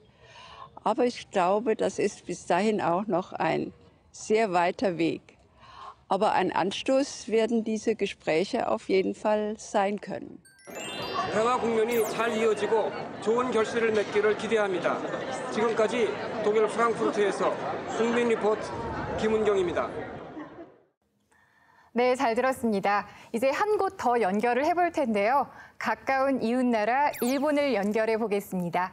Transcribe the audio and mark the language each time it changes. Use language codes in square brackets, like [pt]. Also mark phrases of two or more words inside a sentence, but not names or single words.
[de] Aber ich glaube, das ist bis dahin auch noch ein sehr weiter Weg. Aber ein Anstoß werden diese Gespräche auf jeden Fall sein können. [ko] 대화 국면이 잘 이어지고 좋은 결실을 맺기를 기대합니다. 지금까지 독일 프랑크푸르트에서 국민 리포트 김은경입니다. 네, 잘 들었습니다. 이제 한 곳 더 연결을 해볼 텐데요. 가까운 이웃나라 일본을 연결해 보겠습니다.